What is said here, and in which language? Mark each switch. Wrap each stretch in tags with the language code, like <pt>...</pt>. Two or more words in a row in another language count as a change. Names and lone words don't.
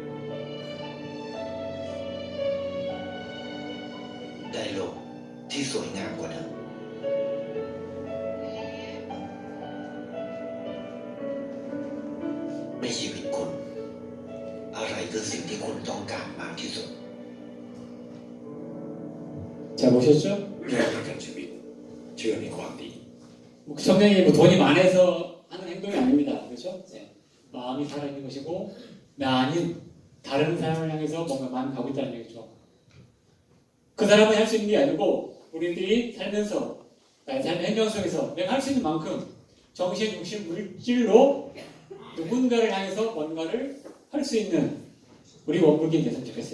<th>ได้โลกที่สวยงามกว่าเดิมในชีวิตคุณอะไรคือสิ่งที่คุณต้องการมากที่สุด</th> <ko>자, 보셨죠?</ko> <th>เรื่องประกันชีวิตเชื่อในความดี</th> <ko>성령이 뭐 돈이 많아서 하는 행동이 아닙니다. 그렇죠? 네. 마음이 살아있는 것이고 나 아닌 다른 사람을 향해서 뭔가 마음이 가고 있다는 얘기죠. 그 사람은 할 수 있는 게 아니고 우리들이 살면서 나의 삶의 행정 속에서 내가 할 수 있는 만큼 정신, 육신, 물질로 누군가를 향해서 뭔가를 할 수 있는 우리 원불기인 됐으면 좋겠어요.</ko>